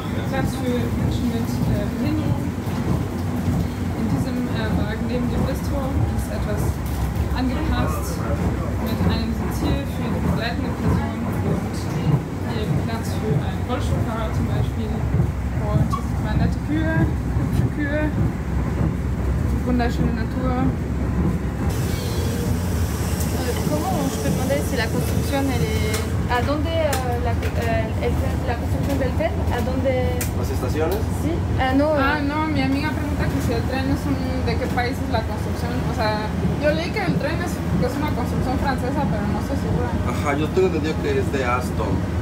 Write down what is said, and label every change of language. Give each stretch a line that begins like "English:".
German: Platz für Menschen mit Behinderung. In diesem Wagen neben dem Bistro ist etwas angepasst mit einem Sitz hier für die begleitende Person und hier Platz für einen Rollstuhlfahrer zum Beispiel. Und hier sieht man nette Kühe, hübsche Kühe, wunderschöne Natur.
French: Comment je peux demander si la construction elle est.
Spanish: ¿A dónde la construcción del tren? ¿A dónde? ¿Las estaciones? Sí. No. Ah, no, mi amiga pregunta que si el tren es de qué país es la construcción. O sea, yo leí que el tren es una construcción francesa, pero no estoy segura. Ajá, yo tengo entendido que es de Alstom.